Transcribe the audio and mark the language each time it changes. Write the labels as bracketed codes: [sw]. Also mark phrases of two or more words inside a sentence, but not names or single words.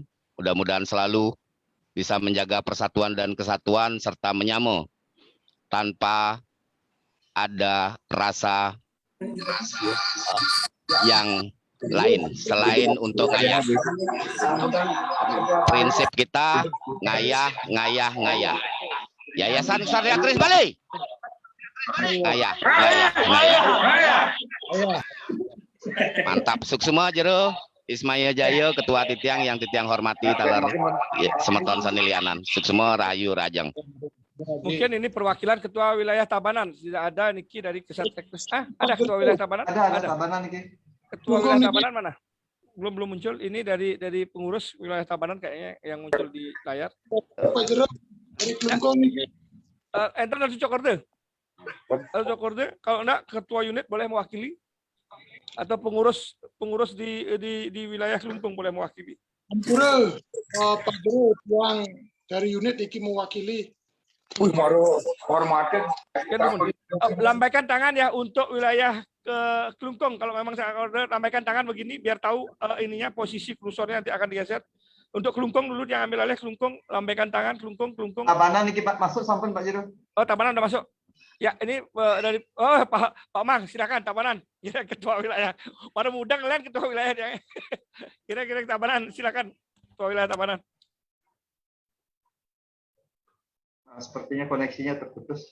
[id] Mudah-mudahan selalu bisa menjaga persatuan dan kesatuan serta menyamo tanpa ada rasa yang lain selain untuk ngayah. Prinsip kita ngayah. Yayasan Ksatria Keris Bali. Ngayah. Mantap, suksema Jero Ismail Jaya, Ketua Titiang yang Titiang hormati [ban] taler Semeton Sanilianan. Suksema Rahayu Rajang. [id] Mungkin ini perwakilan ketua wilayah Tabanan. Tidak ada Niki dari Ksatria Keris. Ada ketua wilayah Tabanan? Ada Tabanan Niki. Ketua wilayah Tabanan mana? Belum muncul. Ini dari pengurus wilayah Tabanan kayaknya yang muncul di layar. Pak Jero dari Kelungkung Niki. Enter dari Cokorde. Kalau enggak ketua unit boleh mewakili atau pengurus di wilayah Kelungkung boleh mewakili. Ampura Pak Jero yang dari unit iki mewakili. baru hormatin. Lambaikan tangan ya untuk wilayah ke Klungkung. Kalau memang saya order, lambaikan tangan begini biar tahu ininya posisi kursornya nanti akan digeser. Untuk Klungkung dulu yang ambil alih Klungkung, lambaikan tangan Klungkung. Tabanan ini Pak masuk sampun Pak Jero. Oh, Tabanan udah masuk. Ya, ini dari Pak Mang, silakan Tabanan. Ya, ketua wilayah. Pada muda ngeliat ketua wilayah dia. Kira-kira Tabanan, silakan ketua wilayah Tabanan. Nah, sepertinya koneksinya terputus.